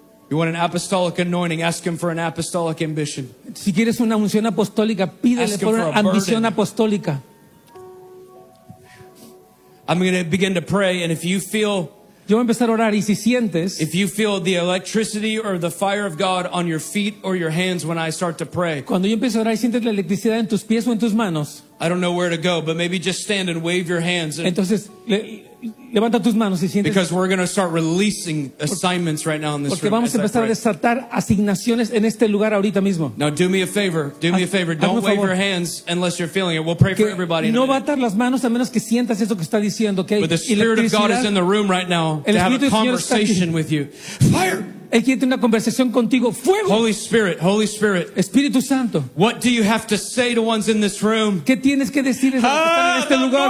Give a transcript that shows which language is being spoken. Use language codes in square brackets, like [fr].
[en] You want an apostolic anointing, ask him for an apostolic ambition. [es] Si quieres una unción apostólica, pídele por una ambición apostólica. [en] I'm going to begin to pray, and if you feel, [es] yo voy a empezar a orar, y si sientes, [en] if you feel the electricity or the fire of God on your feet or your hands when I start to pray, [es] cuando yo empiezo a orar y sientes la electricidad en tus pies o en tus manos, [en] I don't know where to go, but maybe just stand and wave your hands. [es] Entonces, levanta tus manos y sientes. [en] Because we're going to start releasing assignments right now in this [es] porque vamos [en] room. [es] Empezar a desatar asignaciones en este lugar ahorita mismo. [en] Now do me a favor. Don't wave your hands unless you're feeling it. We'll pray [es] que [en] for everybody. [es] No va a atar las manos a menos que sientas eso que está diciendo, ¿okay? [en] But the Spirit of God is in the room right now to have a conversation with you. Fire. [es] Él quiere tener una conversación contigo. Fuego. [en] Holy Spirit. [es] Espíritu Santo. [en] What do you have to say to ones in this room? [es] ¿Qué tienes que decirles a los que están en este lugar?